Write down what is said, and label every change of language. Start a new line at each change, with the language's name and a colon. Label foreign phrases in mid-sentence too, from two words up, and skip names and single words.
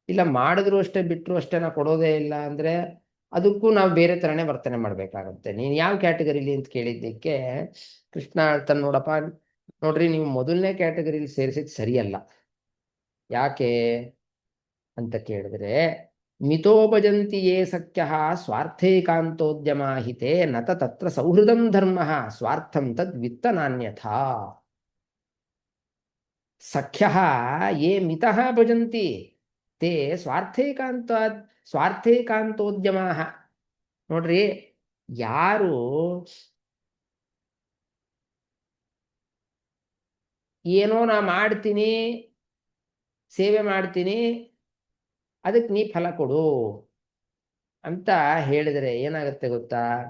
Kannada: ಇಲ್ಲ ಮಾಡಿದ್ರು ಅಷ್ಟೇ ಬಿಟ್ಟರು ಅಷ್ಟೇ ನಾವು ಕೊಡೋದೇ ಇಲ್ಲ ಅಂದರೆ ಅದಕ್ಕೂ ನಾವು ಬೇರೆ ಥರನೇ ವರ್ತನೆ ಮಾಡಬೇಕಾಗತ್ತೆ. ನೀನು ಯಾವ ಕ್ಯಾಟಗರಿಲಿ ಅಂತ ಕೇಳಿದ್ದಕ್ಕೆ ಕೃಷ್ಣ ಹೇಳ್ತಾನೆ, ನೋಡಪ್ಪ ನೋಡ್ರಿ, ನೀವು ಮೊದಲನೇ ಕ್ಯಾಟಗರಿಲಿ ಸೇರಿಸಿದ್ ಸರಿಯಲ್ಲ. ಯಾಕೆ ಅಂತ ಕೇಳಿದ್ರೆ,
Sanskrit: ಮಿತೋ ಭಜಂತಿ ಯೇ ಸಖ್ಯ ಸ್ವಾರ್ಥೈಕಾಂತೋದ್ಯಮಾಹಿತೆ ನತ ತತ್ರ ಸೌಹೃದಂ ಧರ್ಮ ಸ್ವಾರ್ಥಂ ತದ್ ವಿತ್ತ ನಾನ್ಯಥಾ. ಸಖ್ಯ ಯೇ ಮಿತಃ ಭಜಂತಿ ತೇ ಸ್ವಾರ್ಥೈಕಾಂತೋದ್ಯಮ.
Kannada: ನೋಡ್ರಿ, ಯಾರು ಏನೋ ನಾ ಮಾಡ್ತೀನಿ, ಸೇವೆ ಮಾಡ್ತೀನಿ, ಅದಕ್ಕೆ ನೀ ಫಲ ಕೊಡು ಅಂತ ಹೇಳಿದರೆ ಏನಾಗುತ್ತೆ ಗೊತ್ತಾ?